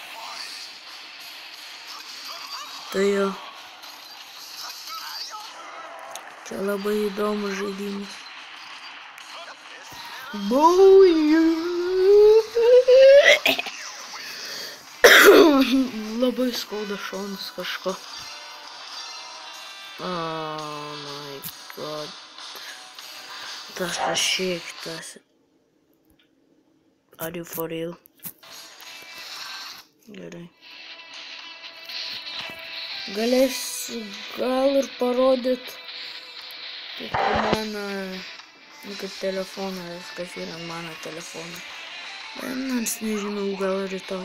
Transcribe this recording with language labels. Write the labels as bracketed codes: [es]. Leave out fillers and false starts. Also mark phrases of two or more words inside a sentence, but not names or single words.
[lt] Tai jo. Čia labai įdomus žaidimas. Labai skauda šonas kažko. [en] Oh my god. [lt] Tas pašiektas. [en] Are you for real? [lt] Gerai. Galėsiu gal ir parodyt, kaip mano, kaip telefonas, kas yra mano telefonas. Bet nors nežinau, gal rytoj.